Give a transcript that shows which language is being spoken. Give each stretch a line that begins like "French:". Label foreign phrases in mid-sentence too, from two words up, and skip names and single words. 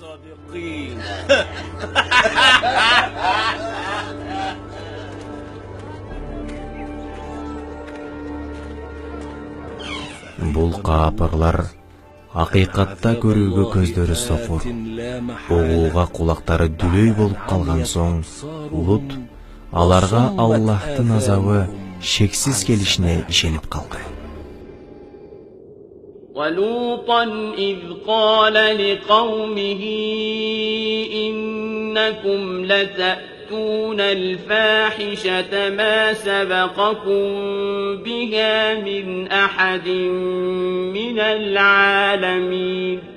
Kyrgyz: Бул капырлар акыйкатта көрүүгө көздөрү сокур, угууга кулактары дүлөй болуп калган соң, Лут аларга Аллахтын азабы шексиз келишине ишенип калды.
Arabic: ولوطا إذ قال لقومه إنكم لتأتون الفاحشة ما سبقكم بها من أحد من العالمين